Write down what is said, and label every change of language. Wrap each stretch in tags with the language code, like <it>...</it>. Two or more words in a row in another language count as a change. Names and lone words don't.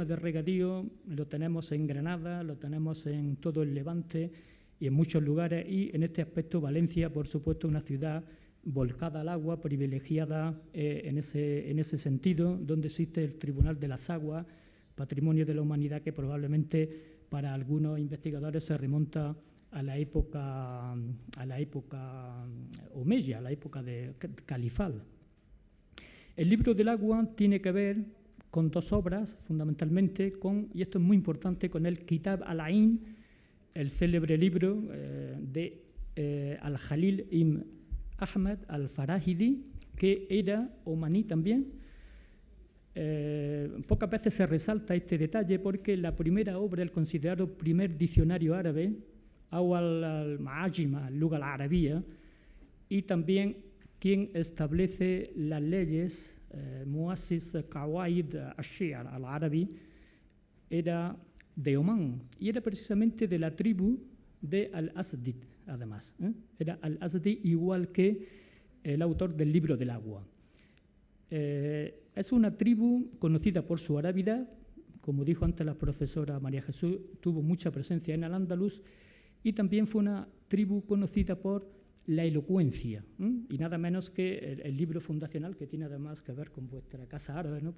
<es>de regadío lo tenemos en Granada, lo tenemos en todo el Levante y en muchos lugares, y en este aspecto Valencia, por supuesto, una ciudad volcada al agua, privilegiada en ese sentido, donde existe el Tribunal de las Aguas, patrimonio de la humanidad que probablemente para algunos investigadores se remonta a la época omeya, a la época de califal. El libro del agua tiene que ver con dos obras, fundamentalmente y esto es muy importante, con el Kitab al-Ain, el célebre libro de al-Jalil ibn Ahmed al-Farahidi, que era omaní también. Pocas veces se resalta este detalle porque la primera obra, el considerado primer diccionario árabe,</es> <ar>أول المعاجم اللغة العربية,</ar> <es>y también quien establece las leyes,</es> <ar>مؤسس قواعد الشعر العربي,</ar> <es>era de Omán y era precisamente de la tribu de al-Asdi, además. Era al-Asdi igual que el autor del libro del agua. Es una tribu conocida por su arabidad, como dijo antes la profesora María Jesús, tuvo mucha presencia en Al-Ándalus, y también fue una tribu conocida por la elocuencia, y nada menos que el libro fundacional, que tiene además que ver con vuestra casa árabe, ¿no?</es>